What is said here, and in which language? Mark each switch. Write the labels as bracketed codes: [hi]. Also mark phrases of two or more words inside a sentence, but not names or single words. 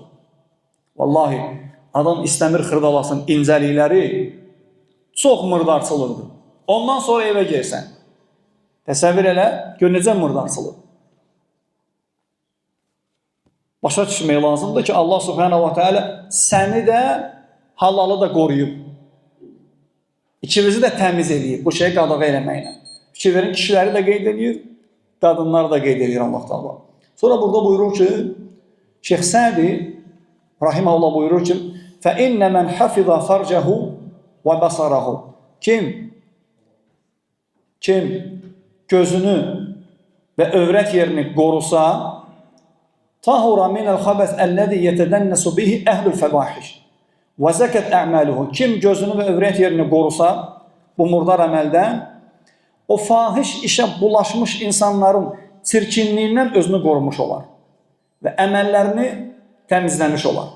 [az] Vallahi, adam istəmir xırdalasın incəlikləri, çox murdarçılıqdır. Ondan sonra evə gelsən, təsəvvür elə, gör necə murdarçılıq. Başa düşmək lazımdır ki, Allah [ar] سبحانه وتعالى [az] səni də halalı da qoruyub. İkimizi də təmiz edib, bu şeyi qadağa eləməklə. Fikir verin, kişiləri də qeyd edir, qadınları da qeyd edir Allah Teala. Sonra burada buyurur ki, Şeyx Sədi rahimehullah buyurur ki, [ar] فَإِنَّ مَنْ حَفِظَ فَرْجَهُ وَبَصَرَهُ [az] Kim gözünü və övrət yerini qorusa, [ar] طهر من الخبث الذي يتدنس به أهل الفواحش وزكت أعماله. [az] Kim gözünü və övrət yerini qorusa, bu murdar əməldən, o fahiş işə bulaşmış insanların çirkinliyindən özünü qorumuş olar və əməllərini təmizləmiş olar.